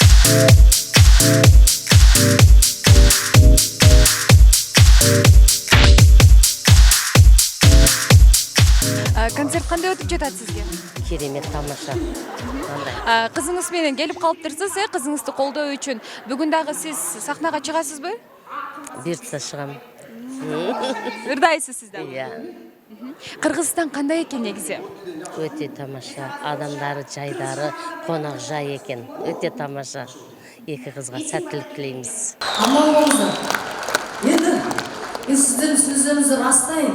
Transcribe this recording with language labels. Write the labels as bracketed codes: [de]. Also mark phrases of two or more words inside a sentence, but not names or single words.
[ky] Концерт кандай өтүп жатат сизге? Керемет, тамаша. Кандай? Кызыңыз менен келип калыптырсыз, кызыңызды колдоо үчүн. Бүгүн дагы сиз сахнага чыгасызбы? Буйртса чыгам. Ырдайсыз сиз дагы. [kk] Иә, [ky] Кыргызстан кандай экен негизи? өте тамаша. [kk] Адамдары, жайдары, қонақ жай екен. [ky] Өте тамаша. [kk] Екі қызға сәттілік тілейміз. Аман болыңыздар. Енді мен сіздердің сөздеріңізді растайын.